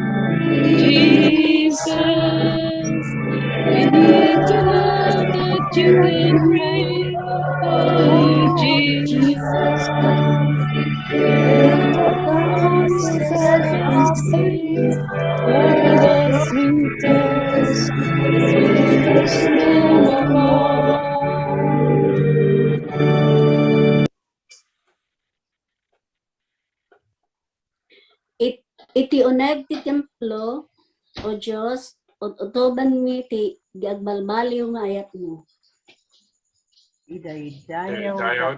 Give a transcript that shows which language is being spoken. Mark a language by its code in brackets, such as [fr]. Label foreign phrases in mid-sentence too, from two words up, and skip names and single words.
[en] Jesus, we need to know that you can reign. Oh, Jesus, you're the sweetest name of all. [ilo] Iti uneg ti templo o Diyos o utoban mi ti giagbalbaliw nga ayat mo. Dayaw